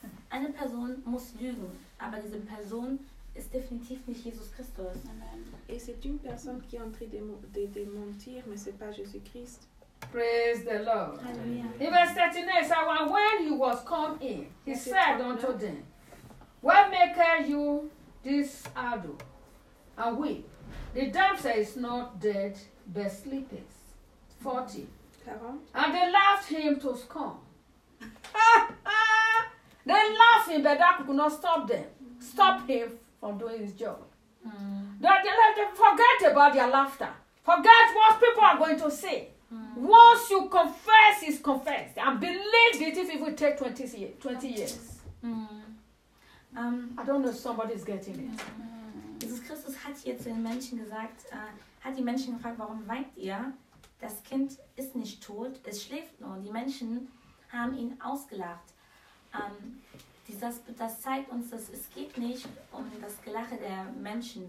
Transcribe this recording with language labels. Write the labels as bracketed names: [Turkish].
[German] Eine Person muss lügen, aber diese Person ist definitiv nicht Jesus Christus. [French] Amen. Et c'est une personne qui est en train de mentir, mais c'est pas Jésus Christ. [English] Praise the Lord. Hallelujah. Even 39 says, when he was come in, he said unto them, what maketh you this ado and weep? The damsel is not dead, but sleepeth. 40. And they laughed him to scorn. They laughed him, but that could not stop them. Stop him from doing his job. They let them forget about their laughter. Forget what people are going to say. Once you confess, it's confessed. And believe it if it will take 20 years. I don't know if somebody is getting it. [German] Jesus Christus hat hier zu den Menschen gesagt, hat die Menschen gefragt, warum weint ihr? Das Kind ist nicht tot, es schläft nur. Die Menschen haben ihn ausgelacht. Das zeigt uns, dass es geht nicht um das Gelache der Menschen.